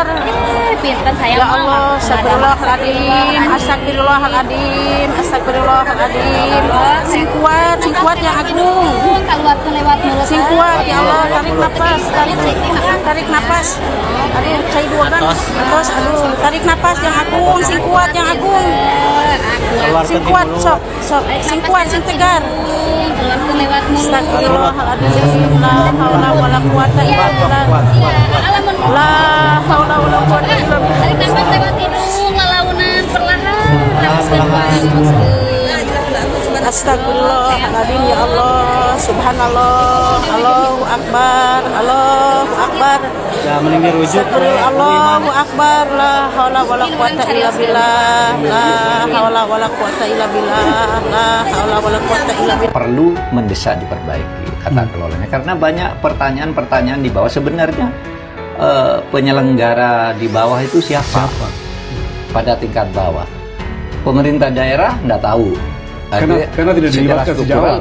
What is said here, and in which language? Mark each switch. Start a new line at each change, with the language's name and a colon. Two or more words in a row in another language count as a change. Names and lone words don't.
Arabic: يا الله أستغفر الله العظيم أستغفر الله العظيم أستغفر الله العظيم.
Sundanese: Sing kuat yang agung. Sing kuat,
Indonesian: ya Allah, tarik nafas, tarik nafas. Aduh,
Sundanese: cai dua kan.
Indonesian: Terus, aduh, tarik nafas yang agung,
Sundanese: sing kuat
Indonesian: yang agung.
Sundanese: Sing kuat, sok, sing kuat, sing tegar.
Arabic: أستغفر الله العظيم, لا حول ولا قوة إلا بالله. لا حول ولا قوة إلا بالله.
Indonesian: Tarik nafas lewat hidung, ngelaunan perlahan.
Arabic: أستغفر الله العظيم يا الله, سبحان الله الله أكبر الله أكبر. الله أكبر لا حول ولا قوة إلا بالله لا حول ولا قوة إلا بالله لا حول ولا قوة إلا بالله.
Indonesian: Perlu mendesak diperbaiki tata kelolanya, karena banyak pertanyaan-pertanyaan di bawah. Sebenarnya penyelenggara di bawah itu siapa? Pada tingkat bawah, pemerintah daerah nggak tahu. Karena tidak dilibatkan sejak awal.